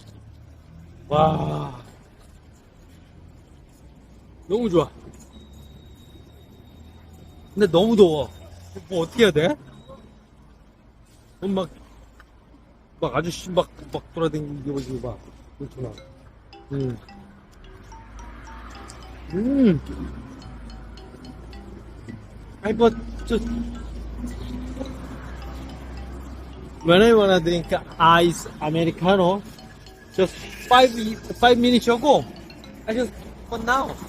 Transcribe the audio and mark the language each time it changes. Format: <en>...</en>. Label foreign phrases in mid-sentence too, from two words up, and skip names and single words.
<ko>와, 너무 좋아. 근데 너무 더워. 뭐 어떻게 해야 돼? 막 아저씨 막 돌아다니고 막 그렇구나.</ko> <en>I but just when I wanna drink ice americano, just 5 minutes ago, I just but now.</en>